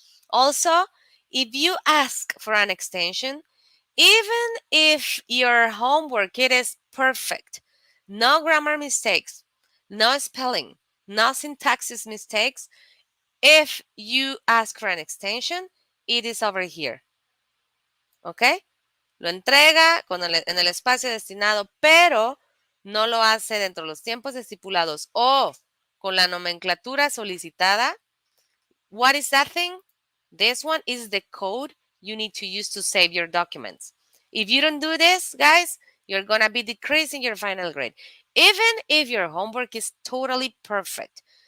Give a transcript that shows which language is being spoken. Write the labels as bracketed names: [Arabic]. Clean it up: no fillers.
[English] Also, if you ask for an extension, even if your homework it is perfect, no grammar mistakes, no spelling, no syntaxis mistakes, if you ask for an extension, it is over here. ¿Ok? [Spanish] Lo entrega en el espacio destinado, pero no lo hace dentro de los tiempos estipulados o con la nomenclatura solicitada. [English] What is that thing? This one is the code you need to use to save your documents. If you don't do this, guys, you're going to be decreasing your final grade. Even if your homework is totally perfect.